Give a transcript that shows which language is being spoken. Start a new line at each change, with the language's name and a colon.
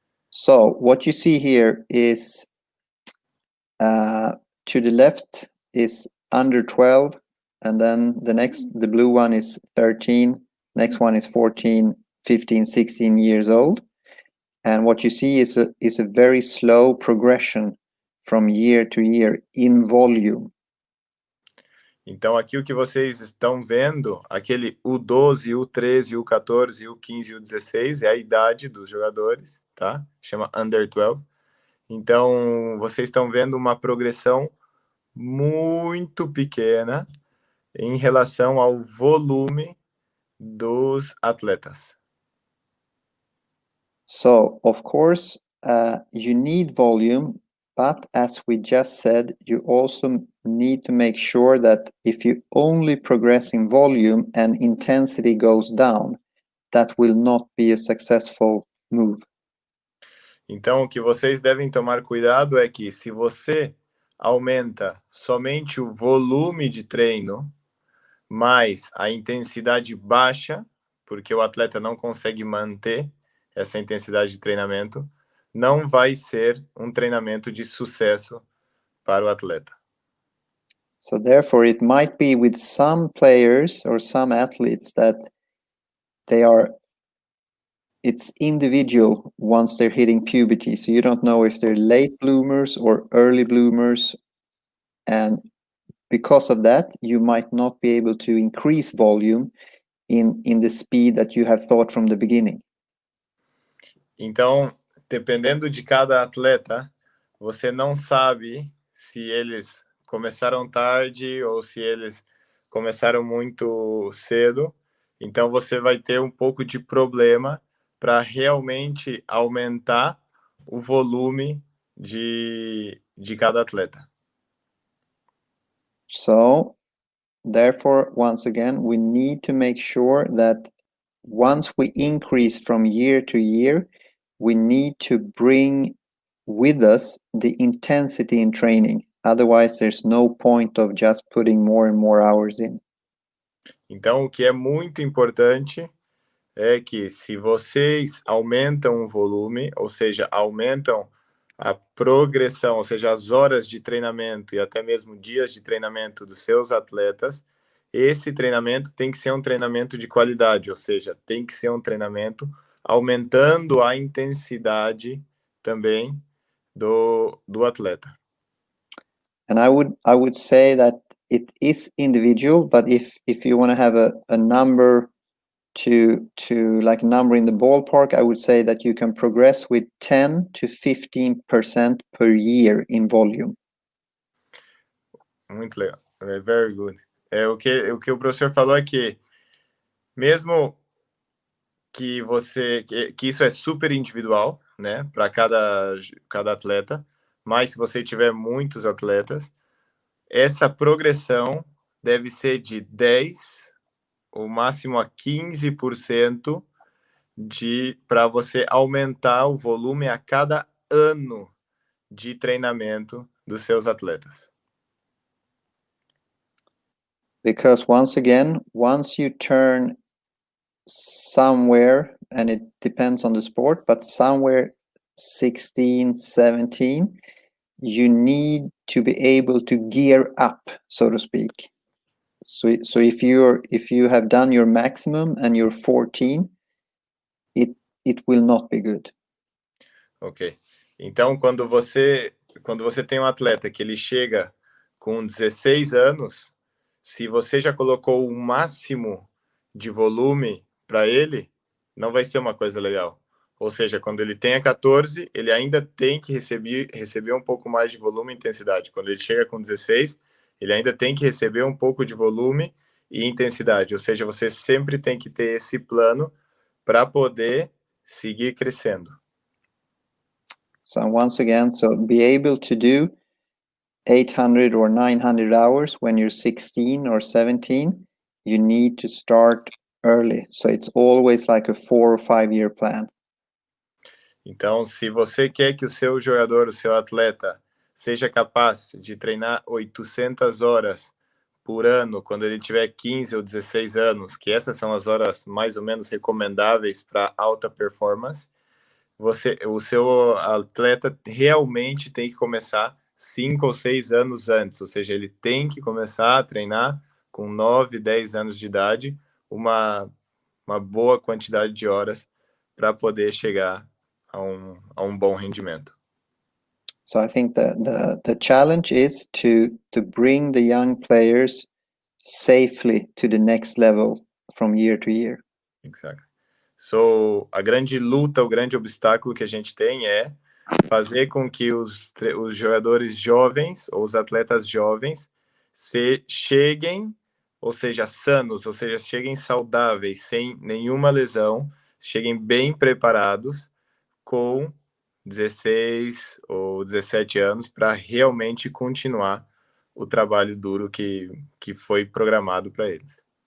English: So what you see here is to the left is under 12, and then the blue one is 13, next one is 14, 15, 16 years old. And what you see is a very slow progression from year to year in volume.
Portuguese: Então, aqui o que vocês estão vendo, aquele U12, U13, U14, U15 e U16 é a idade dos jogadores, tá? Chama Under 12. Então, vocês estão vendo uma progressão muito pequena em relação ao volume dos atletas.
English: So, of course, you need volume, but as we just said, you also need to make sure that if you only progress in volume and intensity goes down, that will not be a successful move.
Portuguese: Então, o que vocês devem tomar cuidado é que se você aumenta somente o volume de treino, mas a intensidade baixa, porque o atleta não consegue manter essa intensidade de treinamento, não vai ser um treinamento de sucesso para o atleta.
English: So therefore, it might be with some players or some athletes that it's individual once they're hitting puberty. So you don't know if they're late bloomers or early bloomers. And because of that, you might not be able to increase volume in the speed that you have thought from the beginning.
Portuguese: Então, dependendo de cada atleta, você não sabe se eles começaram tarde ou se eles começaram muito cedo. Então, você vai ter um pouco de problema para realmente aumentar o volume de cada atleta.
English: So, therefore, once again, we need to make sure that once we increase from year to year, we need to bring with us the intensity in training. Otherwise, there's no point of just putting more and more hours in.
Portuguese: Então, o que é muito importante é que se vocês aumentam o volume, ou seja, aumentam a progressão, ou seja, as horas de treinamento e até mesmo dias de treinamento dos seus atletas, esse treinamento tem que ser um treinamento de qualidade, ou seja, tem que ser um treinamento aumentando a intensidade também do atleta.
English: And I would say that it is individual, but if you want to have a number to like number in the ballpark, I would say that you can progress with 10 to 15% per year in volume.
Portuguese: Muito legal.
English: Very good.
Portuguese: O que o professor falou é que mesmo que isso é super individual, né, para cada atleta, mas se você tiver muitos atletas, essa progressão deve ser de 10 ou máximo a 15% para você aumentar o volume a cada ano de treinamento dos seus atletas.
English: Because once again, once you turn somewhere, and it depends on the sport, but somewhere 16, 17, you need to be able to gear up, so to speak. So if you have done your maximum and you're 14, it will not be good. Ok.
Portuguese: Então, quando você tem um atleta que ele chega com 16 anos, se você já colocou o máximo de volume para ele, não vai ser uma coisa legal. Ou seja, quando ele tem 14, ele ainda tem que receber um pouco mais de volume e intensidade. Quando ele chega com 16, ele ainda tem que receber um pouco de volume e intensidade. Ou seja, você sempre tem que ter esse plano para poder seguir crescendo.
English: So once again, so be able to do 800 or 900 hours when you're 16 or 17, you need to start early. So it's always like a 4 or 5 year plan.
Portuguese: Então, se você quer que o seu jogador, o seu atleta, seja capaz de treinar 800 horas por ano quando ele tiver 15 ou 16 anos, que essas são as horas mais ou menos recomendáveis para alta performance, o seu atleta realmente tem que começar 5 ou 6 anos antes, ou seja, ele tem que começar a treinar com 9, 10 anos de idade, uma boa quantidade de horas para poder chegar a um bom rendimento.
English: So I think the challenge is to bring the young players safely to the next level from year to year. Exactly.
Portuguese: So, a grande luta, o grande obstáculo que a gente tem é fazer com que os jogadores jovens, ou os atletas jovens, cheguem, ou seja, sanos, ou seja, cheguem saudáveis, sem nenhuma lesão, cheguem bem preparados, com 16 ou 17 anos, para realmente continuar o trabalho duro que foi programado para eles.